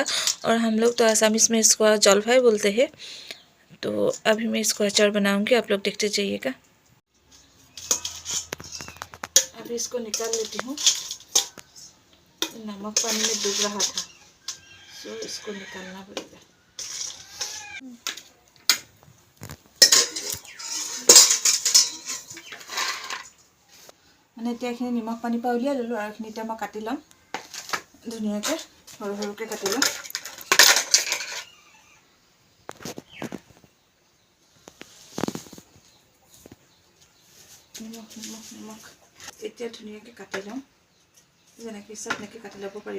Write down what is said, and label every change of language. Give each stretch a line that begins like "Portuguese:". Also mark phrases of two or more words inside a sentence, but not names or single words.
Hindi: और हम लोग तो आसामीज़ में इसको जलफाई बोलते हैं। तो अभी मैं इसको अचार बनाऊंगी, आप लोग देखते जाइएगा। अभी इसको निकाल लेती हूँ, नमक पानी में डूब रहा था, तो इसको निकालना पड़ेगा।
Assamese: মানে এতিয়া এইখিনি নিমখ পানী পৰা উলিয়াই ল'লোঁ আৰু এইখিনি এতিয়া মই কাটি ল'ম ধুনীয়াকৈ, সৰু সৰুকৈ কাটি ল'ম। নিমখ এতিয়া ধুনীয়াকৈ কাটি ল'ম, যেনেকৈ ইচ্ছা তেনেকৈ কাটি ল'ব পাৰিব।